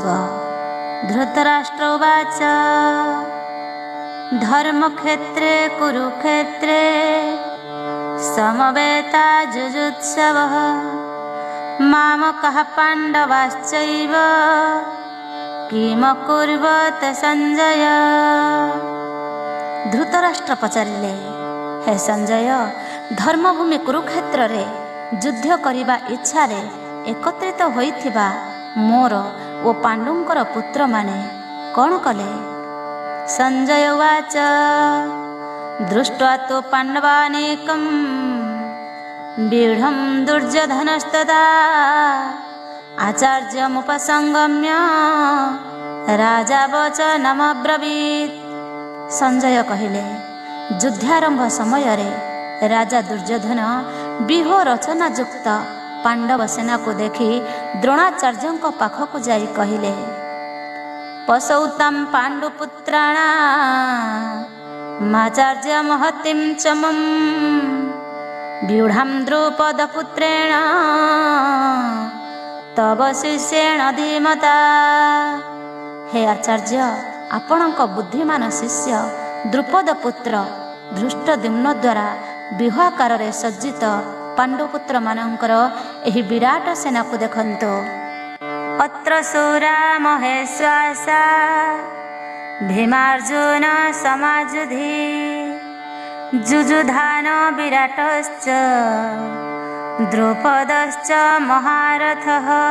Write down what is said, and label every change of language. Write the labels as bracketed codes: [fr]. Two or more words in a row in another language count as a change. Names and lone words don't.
[sa] धृतराष्ट्र उवाच धर्मक्षेत्रे कुरुक्षेत्रे समवेतायुजुत्सवः मामकः पाण्डवाश्चैव किमकुर्वत संजय। [or] ଧୃତରାଷ୍ଟ୍ର ପଚାରିଲେ, ହେ ସଞ୍ଜୟ, ଧର୍ମଭୂମି କୁରୁକ୍ଷେତ୍ରରେ ଯୁଦ୍ଧ କରିବା ଇଚ୍ଛାରେ ଏକତ୍ରିତ ହୋଇଥିବା ମୋର ଓ ପାଣ୍ଡୁଙ୍କର ପୁତ୍ରମାନେ କଣ କଲେ? [sa] संजय उवाच दृष्ट्वा तो पाण्डवानेकं व्यूढं दुर्योधनस्तदा आचार्यमुपसंगम्य राजा वचनमब्रवीत्। [or] ସଞ୍ଜୟ କହିଲେ, ଯୁଦ୍ଧାରମ୍ଭ ସମୟରେ ରାଜା ଦୁର୍ଯ୍ୟୋଧନ ବ୍ୟୂହ ରଚନା ଯୁକ୍ତ ପାଣ୍ଡବ ସେନାକୁ ଦେଖି ଦ୍ରୋଣାଚାର୍ଯ୍ୟଙ୍କ ପାଖକୁ ଯାଇ କହିଲେ, [sa] पशौतां पाण्डुपुत्राणाम् आचार्य महतीं च मम व्यूढां द्रुपदपुत्रेण तव शिष्येण धीमता। [or] ହେ ଆଚାର୍ଯ୍ୟ, ଆପଣଙ୍କ ବୁଦ୍ଧିମାନ ଶିଷ୍ୟ ଦ୍ରୁପଦ ପୁତ୍ର ଧୃଷ୍ଟଦ୍ୟୁମ୍ନ ଦ୍ୱାରା ବ୍ୟୂହାକାରରେ ସଜ୍ଜିତ ପାଣ୍ଡୁପୁତ୍ରମାନଙ୍କର ଏହି ବିରାଟ ସେନାକୁ ଦେଖନ୍ତୁ। [sa] अत्र शूरा महेश्वासा भीमार्जुन समायुधि जुजुधान विराटश्च द्रुपदश्च महारथः